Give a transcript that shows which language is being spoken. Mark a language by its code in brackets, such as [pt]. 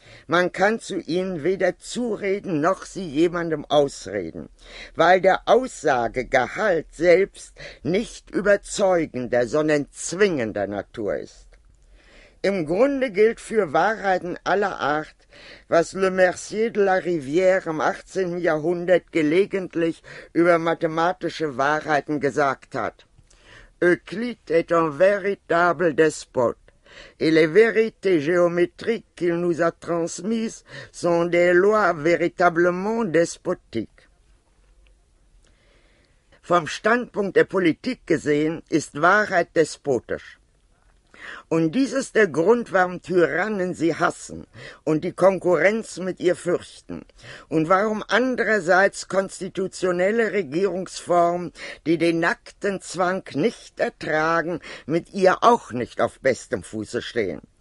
[de] Man kann zu ihnen weder zureden noch sie jemandem ausreden, weil der Aussagegehalt selbst nicht überzeugender, sondern zwingender Natur ist. Im Grunde gilt für Wahrheiten aller Art, was Le Mercier de la Rivière im 18. Jahrhundert gelegentlich über mathematische Wahrheiten gesagt hat. [fr] Euclid est un véritable despot, et les vérités géométriques qu'il nous a transmises sont des lois véritablement despotiques. [de] Vom Standpunkt der Politik gesehen ist Wahrheit despotisch. Und dies ist der Grund, warum Tyrannen sie hassen und die Konkurrenz mit ihr fürchten und warum andererseits konstitutionelle Regierungsformen, die den nackten Zwang nicht ertragen, mit ihr auch nicht auf bestem Fuße stehen.